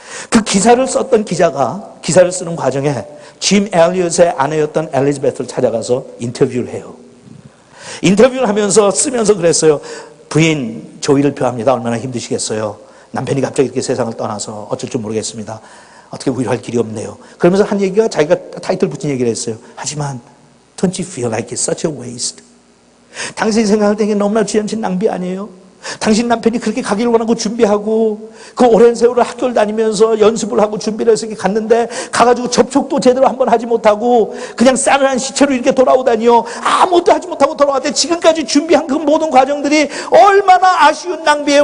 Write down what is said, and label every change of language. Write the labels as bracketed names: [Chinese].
[Korean] 그 기사를 썼던 기자가 기사를 쓰는 과정에 짐 엘리엇의 아내였던 엘리자베스를 찾아가서 인터뷰를 해요. 인터뷰를 하면서 쓰면서 그랬어요. 부인 조의를 표합니다. 얼마나 힘드시겠어요. 남편이 갑자기 이렇게 세상을 떠나서 어쩔 줄 모르겠습니다. 어떻게 위로할 길이 없네요. 그러면서 한 얘기가 자기가 타이틀 붙인 얘기를 했어요. 하지만 [English] Don't you feel like it's such a waste? [Korean] 당신이 생각할 때 이게 너무나 지연친 낭비 아니에요? 당신 남편이 그렇게 가기를 원하고 준비하고 그 오랜 세월을 학교를 다니면서 연습을 하고 준비를 해서 이렇게 갔는데 가가지고 접촉도 제대로 한번 하지 못하고 그냥 싸늘한 시체로 이렇게 돌아오다니요. 아무것도 하지 못하고 돌아왔대. 지금까지 준비한 그 모든 과정들이 얼마나 아쉬운 낭비예요.